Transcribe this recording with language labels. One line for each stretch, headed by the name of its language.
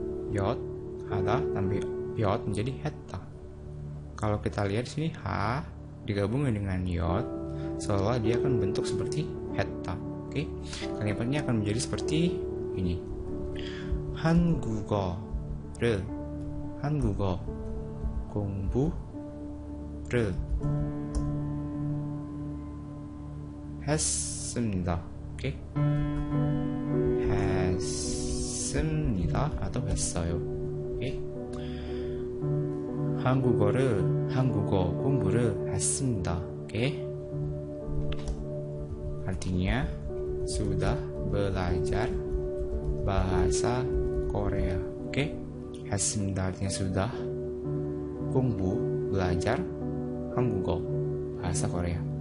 Indonesian: Yod, hada tambah yod menjadi heta. Kalau kita lihat di sini ha digabungkan dengan yod, seolah dia akan bentuk seperti heta, oke? Kalimatnya akan menjadi seperti ini.
Korean: 한국어를 한국어 공부를 했습니다. 오케이? 했습니다. atau 했어요. 오케이? 한국어 공부를 했습니다. 오케이?
Indonesian: Artinya sudah belajar bahasa Korea. Oke? 했습니다 artinya sudah. 공부 belajar 한국어 bahasa Korea.